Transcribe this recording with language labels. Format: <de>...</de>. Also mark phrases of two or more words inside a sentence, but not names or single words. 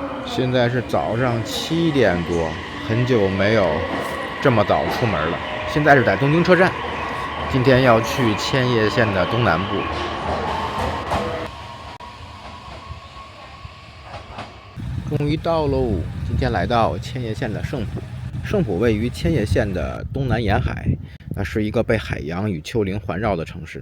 <zh>现在是早上7點多，很久沒有這麼早出門了。現在是在東京車站，今天要去千葉縣的東南部。終於到嘍！今天來到千葉縣的勝浦。勝浦位於千葉縣的東南沿海，那是一個被海洋與丘陵環繞的城市。</zh>